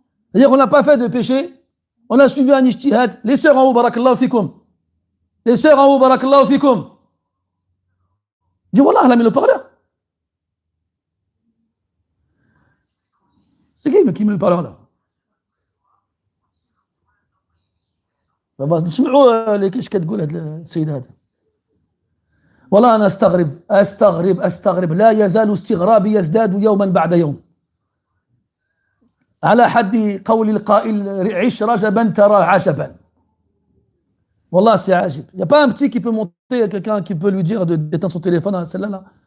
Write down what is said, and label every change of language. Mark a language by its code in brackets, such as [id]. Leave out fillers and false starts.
[fr] C'est-à-dire qu'on n'a pas fait de péché, on a suivi un ijtihad. Les sœurs en haut, barakallahu fikoum. Les sœurs en haut, barakallahu fikoum. Dis, voilà, elle a mis le parleur. C'est qui met le parleur là? [ar] نسمعوا ايش كتقول هذا السيد هذا. والله أنا أستغرب لا يزال استغرابي يزداد يوما بعد يوم على حد قول القائل عش رجبا ترى عجبا. والله c'est عجب. [fr] Il n'y a pas un petit qui peut monter à quelqu'un qui peut lui dire d'éteindre son téléphone à celle-là là.